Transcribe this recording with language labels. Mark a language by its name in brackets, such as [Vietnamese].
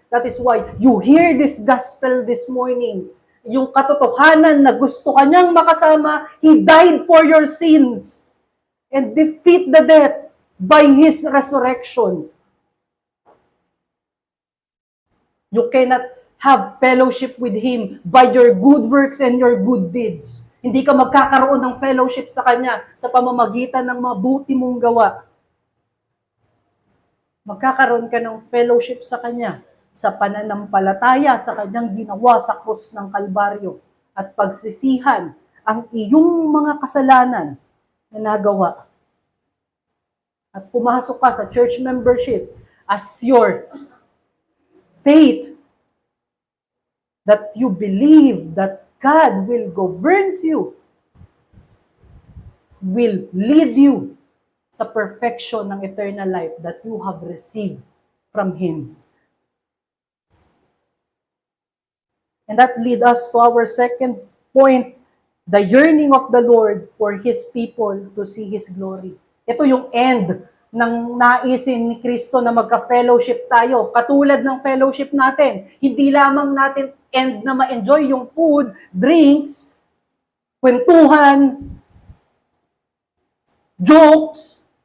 [English] That is why you hear this gospel this morning. [Filipino] Yung katotohanan na gusto ka niyang makasama, [English] He died for your sins and defeat the death by His resurrection. You cannot have fellowship with Him by your good works and your good deeds. [Filipino] Hindi ka magkakaroon ng fellowship sa Kanya sa pamamagitan ng mabuti mong gawa. Magkakaroon ka ng fellowship sa Kanya sa pananampalataya sa Kanyang ginawa sa krus ng Kalbaryo at pagsisihan ang iyong mga kasalanan na nagawa. At pumasok ka sa [English] church membership as your faith that you believe that God will governs you, will lead you sa perfection ng eternal life that you have received from Him. And that leads us to our second point, the yearning of the Lord for His people to see His glory. [Filipino] Ito yung end ng naisin ni Kristo na magka-fellowship tayo. Katulad ng fellowship natin, hindi lamang natin end na ma-enjoy yung food, drinks, kwentuhan, jokes.